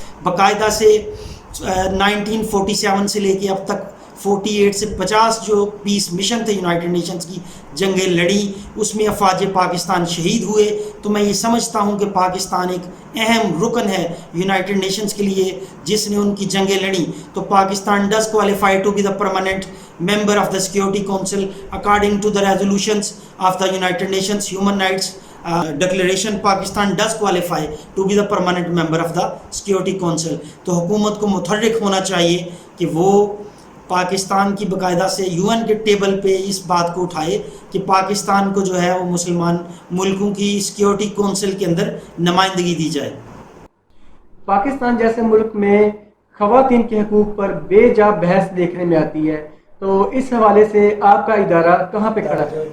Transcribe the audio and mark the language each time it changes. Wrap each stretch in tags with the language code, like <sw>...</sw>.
<ur>باقاعدہ سے 1947 سے لے کے اب تک 48 سے 50 جو پیس مشن تھے یونائٹڈ نیشنز کی جنگیں لڑی, اس میں افواج پاکستان شہید ہوئے. تو میں یہ سمجھتا ہوں کہ پاکستان ایک اہم رکن ہے یونائٹڈ نیشنز کے لیے جس نے ان کی جنگیں لڑیں.</ur> <en>تو Pakistan does qualify to be the permanent member of the Security Council according to the resolutions of the United Nations Human Rights Declaration. Pakistan does qualify to be the permanent member of the Security Council.</en> <ur>تو حکومت کو متحرک ہونا چاہیے کہ وہ پاکستان کی باقاعدہ سے UN کے ٹیبل پہ اس بات کو اٹھائے کہ پاکستان کو جو ہے وہ مسلمان ملکوں کی سیکیورٹی کونسل کے اندر نمائندگی دی جائے. پاکستان جیسے ملک میں خواتین کے حقوق پر بے جا بحث دیکھنے میں آتی ہے, تو اس حوالے سے آپ کا ادارہ کہاں پہ کھڑا ہے؟</ur>